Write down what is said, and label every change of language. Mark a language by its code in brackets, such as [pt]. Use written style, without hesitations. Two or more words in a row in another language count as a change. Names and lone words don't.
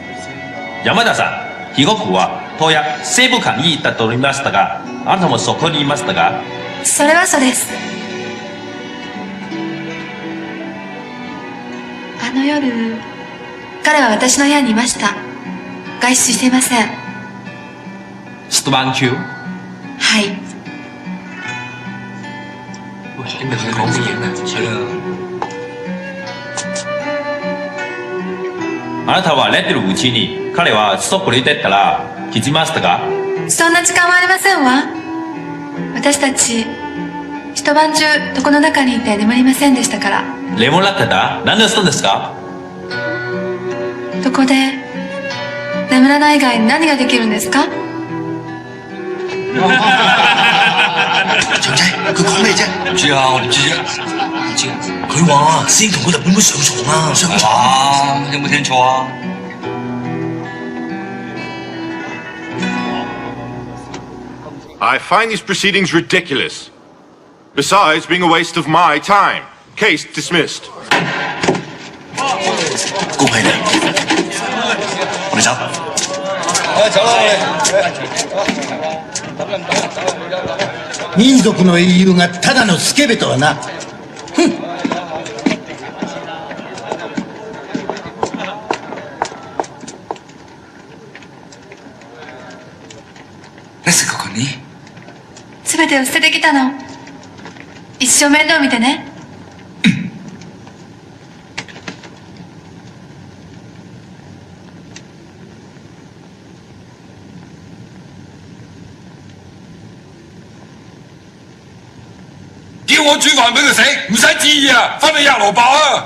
[ja] 山田さん、被告は当夜西部館に行ったと言いましたが、あなたもそこにいましたが？それはそうです。あの夜、彼は私の部屋にいました。外出していません。出番中？はい。 [yue] 你咪講乜嘢咩？係啦。 [ja] あなたは寝てるうちに彼は外に出たら気づきましたか？そんな時間はありませんわ。私たち一晩中床の中にいて眠りませんでしたから。眠らってた？何をしたんですか？床で眠らない以外に何ができるんですか？ [yue] 長仔，佢講咩啫？唔知啊，我點知啫？唔知。佢話師兄同個日本妹上床啊！上床啊！有冇聽錯啊？ [en] I find these proceedings ridiculous. Besides being a waste of my time. Case dismissed. [yue] 恭喜你，我哋走。走啦，我哋。 [ja] 民族の英雄がただのスケベとはな。ふん。すべてを捨ててきたの。一生面倒見てね。 [yue] 叫我煮飯俾佢食，唔使旨意啊，翻去壓蘿蔔啊！